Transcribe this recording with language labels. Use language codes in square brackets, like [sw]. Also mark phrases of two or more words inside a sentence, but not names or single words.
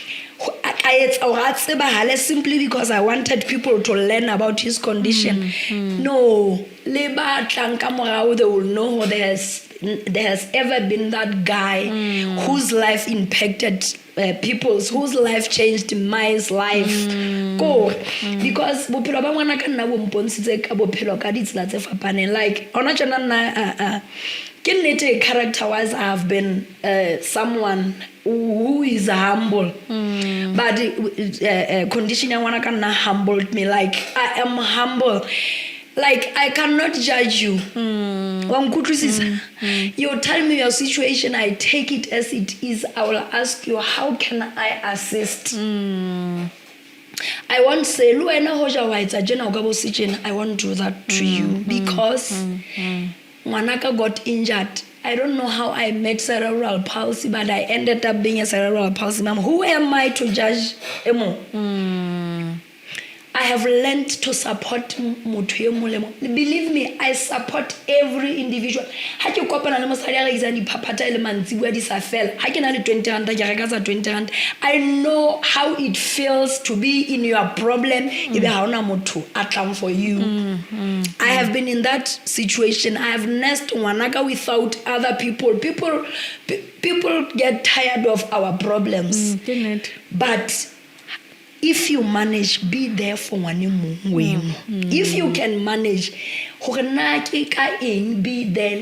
[en] Simply because I wanted people to learn about his condition. No, they will know there has ever been that guy whose life impacted people's, whose life changed my life. [st] Because bophelo ba ngwana ka nna bo mpontshitse ka bophelo ka ditsela tse fapaneng. [en] Like [st] ona tsena nna ke nnete [en] character wise I have been someone who is humble, but condition [st] ya ngwana ka nna [en] humbled me. Like I am humble. Like I cannot judge you. You tell me your situation, I take it as it is. I will ask you, how can I assist? I won't say, I won't do that to you because Ngwanaka got injured. I don't know how I met cerebral palsy, but I ended up being a cerebral palsy mom. Who am I to judge Emo? I have learned to support motho. Believe me, I support every individual. [st] Ha ke kopana le mosadi a reisa di phaphatha le mantsibua di sa fela. Ha ke na le 20 rand ke reka tsa 20 rand. [en] I know how it feels to be in your problem. [st] Ebe ha ona motho a tlang [en] for you. I have been in that situation. I have nursed Ngwanaka without other people. People get tired of our problems. But if you manage, be there for one. If you can manage, be there.